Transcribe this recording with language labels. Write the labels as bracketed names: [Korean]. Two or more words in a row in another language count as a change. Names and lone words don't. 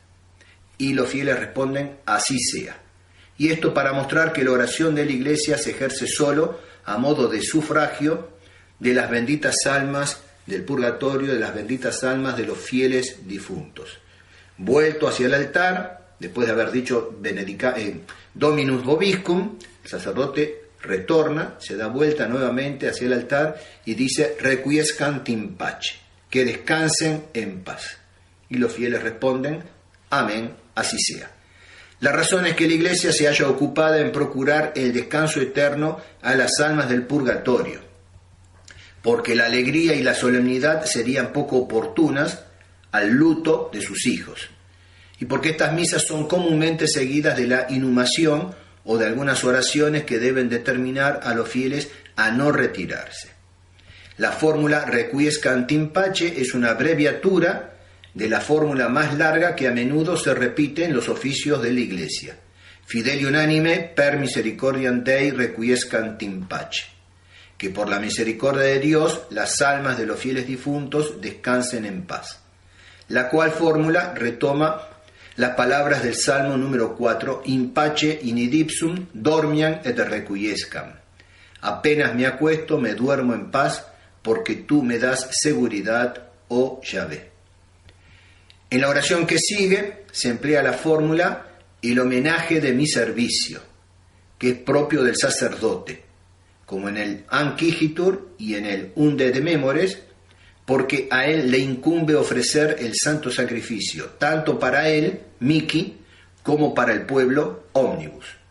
[Spanish] Y los fieles responden, así sea. Y esto para mostrar que la oración de la Iglesia se ejerce solo a modo de sufragio de las benditas almas del purgatorio, de las benditas almas de los fieles difuntos. Vuelto hacia el altar, después de haber dicho [Latin] Dominus Vobiscum, [Spanish] el sacerdote retorna, se da vuelta nuevamente hacia el altar y dice [Latin] Requiescant in pace, [Spanish] que descansen en paz. Y los fieles responden, amén, así sea. La razón es que la Iglesia se haya ocupada en procurar el descanso eterno a las almas del purgatorio, porque la alegría y la solemnidad serían poco oportunas al luto de sus hijos, y porque estas misas son comúnmente seguidas de la inhumación o de algunas oraciones que deben determinar a los fieles a no retirarse. La fórmula [Latin] Requiescant in pace [Spanish] es una abreviatura de la fórmula más larga que a menudo se repite en los oficios de la Iglesia. [Latin] Fideli unanime per misericordiam Dei requiescant in pace. [Spanish] Que por la misericordia de Dios las almas de los fieles difuntos descansen en paz. La cual fórmula retoma las palabras del Salmo número 4, [Latin] in pace in ipsum dormiam et requiescam. [Spanish] Apenas me acuesto, me duermo en paz, porque tú me das seguridad, oh Yahvé. En la oración que sigue se emplea la fórmula el homenaje de mi servicio, que es propio del sacerdote, como en el Ancihitur y en el Unde de Memores, porque a él le incumbe ofrecer el santo sacrificio, tanto para él, Miki, como para el pueblo, Omnibus.